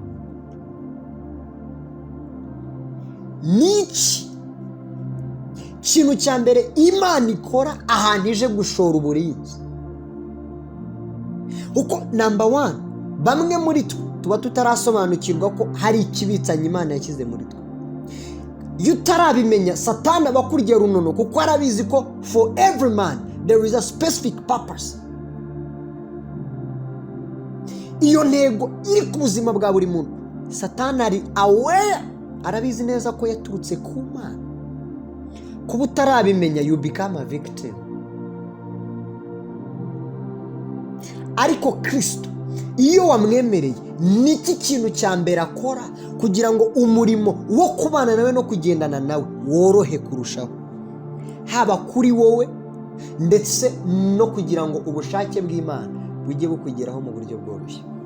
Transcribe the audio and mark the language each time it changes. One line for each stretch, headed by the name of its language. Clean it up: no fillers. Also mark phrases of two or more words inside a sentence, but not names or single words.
Kinyarwanda: Niki kintu cya mbere Imana ikora ahantu ije gushora uburinzi? Uko number 1, bamwe muri tuba tutarasobanukirwa ko hari ikibitsanye Imana yashyize muri twe. Iyo utarabimenya Satani aba akurya runono kuko arabizi ko
English: for every man there is a specific purpose.
Kinyarwanda: Iyo ntego iri ku buzima bwa buri muntu Satani ari aware, arabizi neza ko yaturutse ku Mana. Kuba utarabimenya
English: you become a victim.
Kinyarwanda: Ariko Kristo iyo wamwemereye niki kintu cya mbere akora kugira ngo umurimo wo kubana nawe no kugendana nawe worohe kurushaho, haba kuri wowe ndetse no kugira ngo ubushake bw'Imana bujye bukugeraho mu buryo bworoshye.